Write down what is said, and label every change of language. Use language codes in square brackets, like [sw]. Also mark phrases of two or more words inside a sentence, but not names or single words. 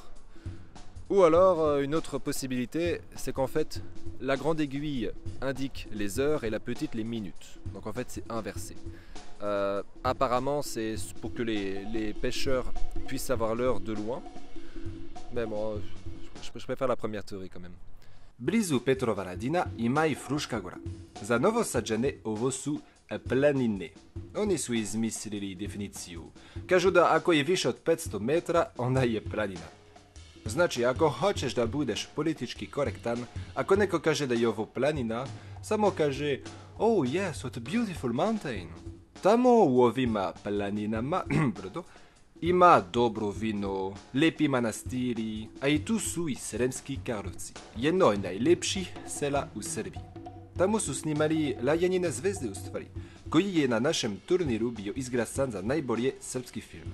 [fr] Ou alors, une autre possibilité, c'est qu'en fait, la grande aiguille indique les heures et la petite les minutes. Donc en fait, c'est inversé. Apparemment, c'est pour que les pêcheurs puissent savoir l'heure de loin. Mais bon, je préfère la première théorie quand même. [sr] Blizu Petrovaradina ima i Fruška gora. Za Novosađane ovo su planine. Oni su izmislili definiciju. Kažu da ako je više od 500 metra, onda je planina. Znači, ako hoćeš da budeš politički korektan, ako neko kaže da je ovo planina, samo kaže [en] "Oh yes, what a beautiful mountain." [sr] Tamo u ovima planinama, ima dobro vino, lepi manastiri, a i tu su i Sremski Karlovci, jedno od najlepših sela u Srbiji. Tamo su snimali Lajanine zvezde u stvari, koji je na našem turniru bio izglasan za najbolje srpski film.